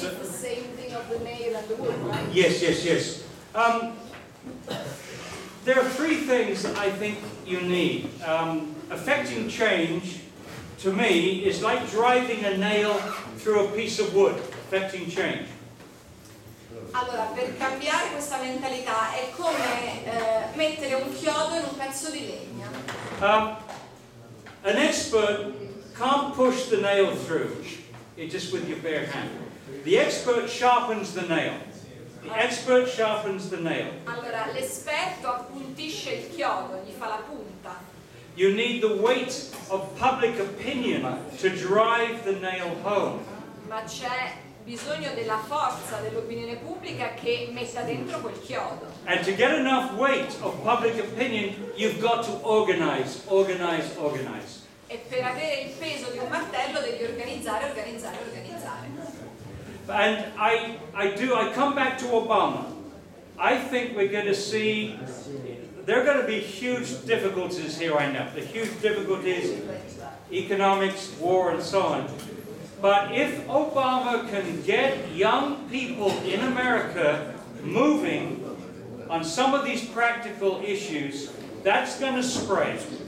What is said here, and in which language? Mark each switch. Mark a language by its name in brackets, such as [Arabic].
[English] the same thing of the nail and the wood, right? Yes, yes, yes. There are three things that I think you need. Affecting change, to me, is like driving a nail through a piece of wood. Affecting change. [Italian] Allora, per cambiare questa mentalità è come mettere un chiodo in un pezzo di legna. [English] An expert can't push the nail through, just with your bare hand. The expert sharpens the nail. The expert sharpens the nail. [Italian] Allora, l'esperto appuntisce il chiodo, gli fa la punta. [English] You need the weight of public opinion to drive the nail home. [Italian] Ma c'è bisogno della forza dell'opinione pubblica che metta dentro quel chiodo. [English] And to get enough weight of public opinion, you've got to organize, organize, organize. [Italian] E per avere il peso di un martello devi organizzare, organizzare, organizzare. [English] And I come back to Obama. I think we're going to see, there are going to be huge difficulties here, I know. The huge difficulties, economics, war, and so on. But if Obama can get young people in America moving on some of these practical issues, that's going to spread.